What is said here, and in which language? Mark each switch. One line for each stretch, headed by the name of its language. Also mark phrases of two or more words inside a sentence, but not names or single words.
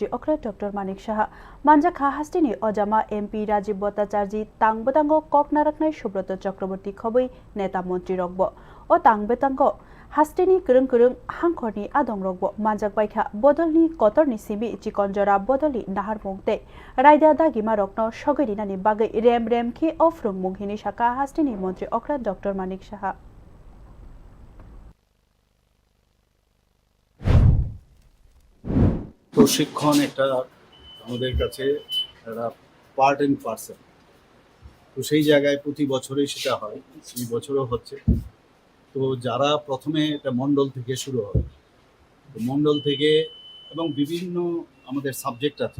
Kok Borok: अक्र डॉक्टर मानिक शाह मानजाखा हास्टिनि अजामा एमपी राजीव भट्टाचार्य तांबेदांगो ककनारकनाय सुब्रत चक्रवर्ती खबै नेता मंत्री रगबो ओ तांबेदांगो हास्टिनि गरं हांखरनि आदं रगबो मानजाक बायखा बदलनि कतरनि सिमी चिकनजरा बदलनि नाहार मुंगते रायदा दागिमा रत्न सगैरिनानि बागै रेम खि अफ्रुं मुंहिनि शाखा हास्टिनि मंत्री अक्र डॉक्टर मानिक शाह
Bangla: প্রশিক্ষণ একটা আমাদের কাছে একটা
English: part and parcel.
Bangla: তো সেই জায়গায় প্রতি বছরই সেটা হয়, এই বছরও হচ্ছে। তো যারা প্রথমে এটা মণ্ডল থেকে শুরু হবে, তো মণ্ডল থেকে এবং বিভিন্ন আমাদের সাবজেক্ট আছে।